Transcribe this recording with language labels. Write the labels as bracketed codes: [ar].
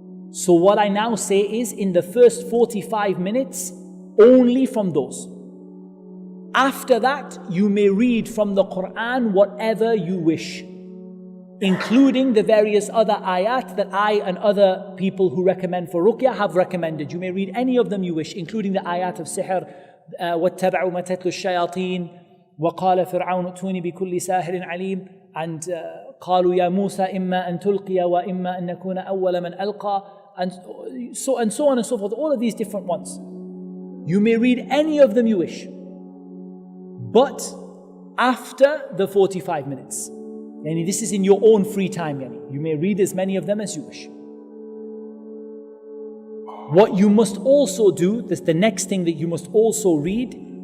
[en] So what I now say is, in the first 45 minutes, only from those. After that, you may read from the Quran whatever you wish, including the various other ayat that I and other people who recommend for ruqyah have recommended. You may read any of them you wish, including the ayat of SIHIR, [ar] وَاتَّبَعُوا مَا تَتْلُو الشَّيَاطِينَ وَقَالَ فِرْعَوْنُ ائْتُونِي بِكُلِّ سَاحِرٍ عَلِيمٍ, and قَالُوا يَا مُوسَى إِمَّا أَن تُلْقِيَ وَإِمَّا أَن نَكُونَ أَوَّلَ مَنْ أَلْقَى, [en] and so on and so forth. All of these different ones. You may read any of them you wish, but after the 45 minutes. Yani this is in your own free time. Yani you may read as many of them as you wish. What you must also do, this the next thing that you must also read,